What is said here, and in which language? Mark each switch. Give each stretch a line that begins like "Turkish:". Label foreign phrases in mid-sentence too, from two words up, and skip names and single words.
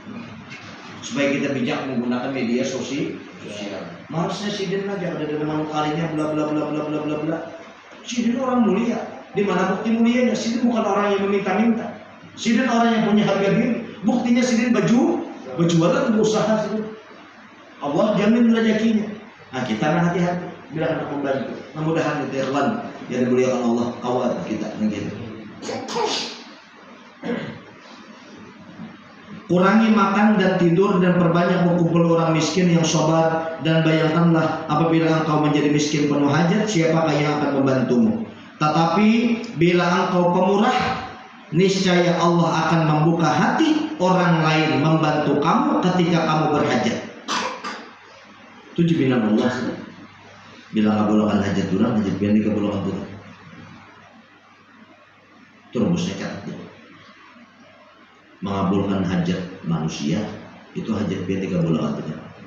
Indonesian: Supaya kita bijak menggunakan media sosial. Marsnya sidin aja ada dengan kalinya bla bla bla bla bla bla bla. Sidin orang mulia. Di mana bukti mulianya? Sidin bukan orang yang meminta-minta. Sidin orang yang punya harga diri. Buktinya sidin berjualan berusaha sidin. Allah jamin rezekinya. Nah kita kan hati-hati bila anak membantu. Mudah-mudahan itu irwan yang dimuliakan Allah kawat kita begitu. Kurangi makan dan tidur dan perbanyak berkumpul orang miskin yang sabar, dan bayangkanlah apabila engkau menjadi miskin penuh hajat, siapakah yang akan membantumu? Tetapi bila engkau pemurah, niscaya Allah akan membuka hati orang lain membantu kamu ketika kamu berhajat. Itu jaminan Allah. Bila ngabulkan hajat durang, hajat biar dikabulkan durang. Itu rumusnya catat. Mengabulkan hajat manusia itu hajat biar dikabulkan durang.